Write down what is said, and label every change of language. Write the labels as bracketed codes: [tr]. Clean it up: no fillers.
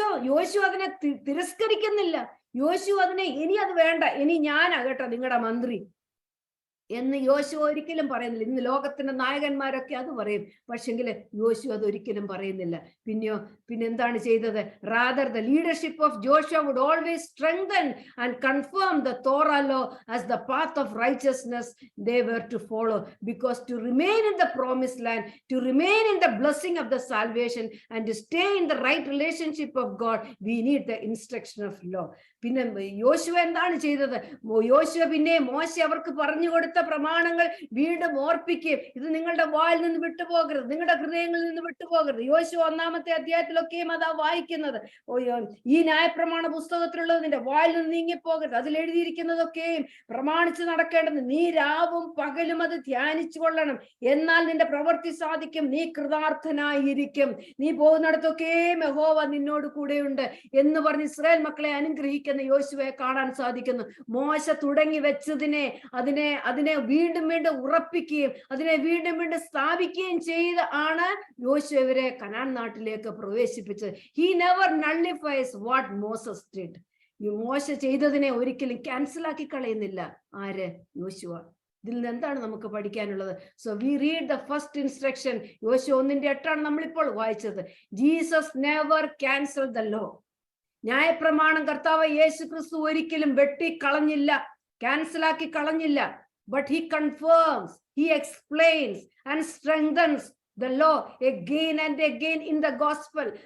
[ml] യോശു അതിനെ തിരസ്കരിക്കുന്നില്ല. യോശു അതിനെ ഇനി അത് വേണ്ട, ഇനി ഞാനാ കേട്ടോ നിങ്ങളുടെ മന്ത്രി എന്ന് യോശുവ ഒരിക്കലും പറയുന്നില്ല. ഇന്ന് ലോകത്തിന്റെ നായകന്മാരൊക്കെ അത് പറയും, പക്ഷെങ്കിൽ യോശുവ അത് ഒരിക്കലും പറയുന്നില്ല. പിന്നെന്താണ് ചെയ്തത്? [en] Rather the leadership of Joshua would always strengthen and confirm the Torah law as the path of righteousness they were to follow, because to remain in the promised land, to remain in the blessing of the salvation and to stay in the right relationship of God, we need the instruction of law. [ml] പിന്നെ യോശുവ എന്താണ് ചെയ്തത്? യോശുവ പിന്നെ മോശ അവർക്ക് പറഞ്ഞു കൊടുത്ത പ്രമാണങ്ങൾ വീണ്ടും ഓർപ്പിക്കുകയും ഇത് നിങ്ങളുടെ വായിൽ നിന്ന് വിട്ടുപോകരുത്, നിങ്ങളുടെ ഹൃദയങ്ങളിൽ നിന്ന് വിട്ടുപോകരുത്. യോശുവ 1-ാമത്തെ അധ്യായത്തിലൊക്കെയും അതാ വായിക്കുന്നത്. ഈ ന്യായപ്രമാണ പുസ്തകത്തിലുള്ളത് നിന്റെ വായിൽ നിന്ന് നീങ്ങിപ്പോകരുത്, അതിൽ എഴുതിയിരിക്കുന്നതൊക്കെയും പ്രമാണിച്ച് നടക്കേണ്ടത്. നീ രാവും പകലും അത് ധ്യാനിച്ചു കൊള്ളണം, എന്നാൽ നിന്റെ പ്രവൃത്തി സാധിക്കും, നീ കൃതാർത്ഥനായിരിക്കും, നീ പോകുന്നിടത്തൊക്കെയും യഹോവ നിന്നോട് കൂടെയുണ്ട് എന്ന് പറഞ്ഞ് ഇസ്രായേൽ മക്കളെ അനുഗ്രഹിക്കുന്ന യോശുവയെ കാണാൻ സാധിക്കുന്നു. മോശ തുടങ്ങി വെച്ചതിനെ അതിനെ വീണ്ടും വീണ്ടും ഉറപ്പിക്കുകയും അതിനെ വീണ്ടും വീണ്ടും സ്ഥാപിക്കുകയും ചെയ്ത് ആണ് യോശുവ ഇവരെ കനാൻ നാട്ടിലേക്ക് പ്രവേശിപ്പിച്ചത്. [en] He never nullifies what Moses did. [ml] ഈ മോശ ചെയ്തതിനെ ഒരിക്കലും ക്യാൻസലാക്കി കളയുന്നില്ല ആര്? യോശുവ. ഇതിൽ നിന്ന് എന്താണ് നമുക്ക് പഠിക്കാനുള്ളത്? [en] So we read the first instruction. [ml] യോശുവ 1:8 നമ്മളിപ്പോൾ വായിച്ചത്. [en] Jesus never cancel the law. [ml] ന്യായപ്രമാണം കർത്താവ് യേശു ക്രിസ്തു ഒരിക്കലും വെട്ടിക്കളഞ്ഞില്ല, ക്യാൻസലാക്കി കളഞ്ഞില്ല. [en] But he confirms, he explains and strengthens the law again and again in the gospel.